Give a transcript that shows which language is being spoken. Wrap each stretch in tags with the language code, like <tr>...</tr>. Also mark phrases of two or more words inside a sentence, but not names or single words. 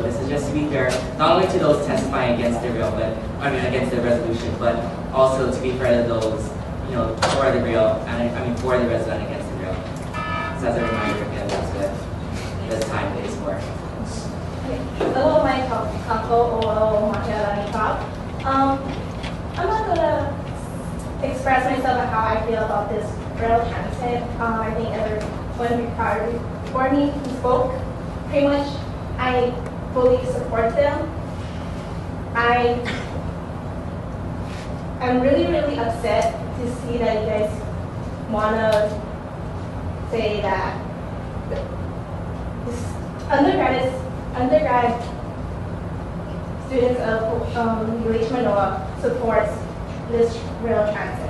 <en>This is just to be fair, not only to those testifying against the rail, against the resolution, but also to be fair to those, for the rail, and for the resident against the rail. So as a reminder, again, that's what this time is for. Hello, my kako o makialani ka. I'm not gonna express myself on how I feel about this rail transit. I think everyone before me who spoke, pretty much I fully support them. I'm really, really upset to see that you guys wanna say that this undergrad students of UH Mānoa supports this rail transit.</en>